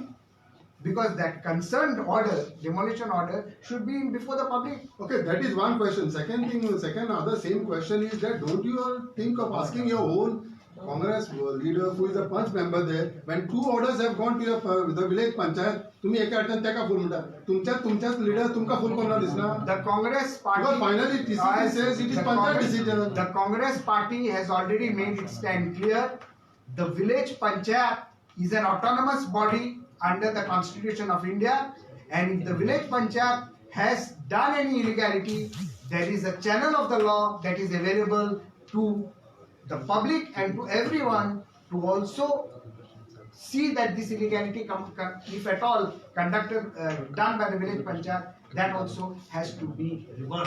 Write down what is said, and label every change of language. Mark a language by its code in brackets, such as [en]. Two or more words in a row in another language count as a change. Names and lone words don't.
[en] Because that concerned order, demolition order, should be before the public. Okay, that is one question. Second other same question is that don't you all think of asking your own Congress leader who is a punch member there, when 2 orders have gone to the village panchayat, [kok] तुम्ही एका अडचण त्याका फुल म्हणता, तुमच्याच leader तुमका फुल कोणा दिसना? [en] The Congress party. Because finally TCP says it is panchayat decision. The Congress party has already made its stand clear. The village panchayat is an autonomous body under the Constitution of India, and if the village panchayat has done any illegality, there is a channel of the law that is available to the public and to everyone to also see that this illegality, if at all conducted, done by the village panchayat, that also has to be reversed.